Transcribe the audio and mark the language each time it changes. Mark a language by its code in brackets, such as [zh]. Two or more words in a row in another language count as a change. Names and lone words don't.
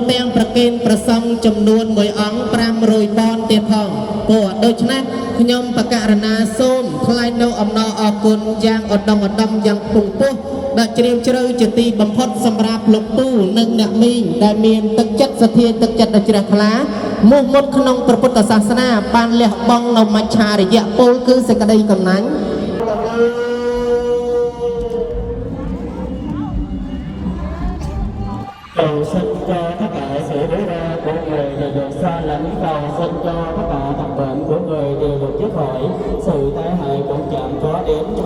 [km] ទាំងប្រគេនប្រសង់ចំនួន1អង្គ500បនទៀតផងព្រោះដូច្នេះខ្ញុំបកករណាសូមថ្លែងនៅអំណរអគុណយ៉ាងឧត្តមឧត្តមយ៉ាងខ្ពង់ខ្ពស់ដែលជ្រាលជ្រៅជាទីបំផុតសម្រាប់លោកពូនិងអ្នកមីងដែលមានទឹកចិត្តសទ្ធាទឹកចិត្តដ៏ជ្រះថ្លាមោះមុតក្នុងព្រះពុទ្ធសាសនាបានលះបង់នៅមច្ឆារយៈពលគឺសេចក្តីកំណាញ់ [vi] cầu xin cho tất cả sự đối ra của người đều được xa lánh, cầu xin cho tất cả tập bệnh của người đều được dứt khỏi, sự tai hại cũng chẳng có đến cho